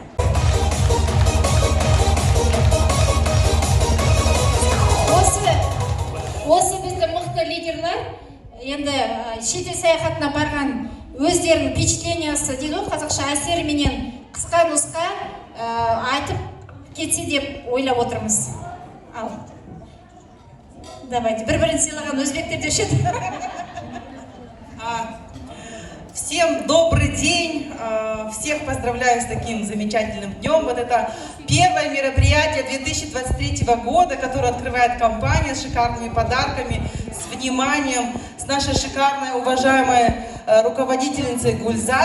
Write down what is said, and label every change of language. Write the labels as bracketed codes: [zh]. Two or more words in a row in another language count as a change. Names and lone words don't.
[kk] Осы біздің мықты лидерлар енді шетел саяхатына барған өздерінің впечатлениясы дейді ғой, қазақша әсеріменен қысқа нұсқа айтып кетсе деп ойлап отырмыз. Ал. Давайте, бір-бірін сыйлаған өзбектер деуші еді. [ru] Всем добрый день, всех поздравляю с таким замечательным днем. Вот это первое мероприятие 2023 года, которое открывает компания с шикарными подарками, с вниманием, с нашей шикарной, уважаемой руководительницей Гульзат.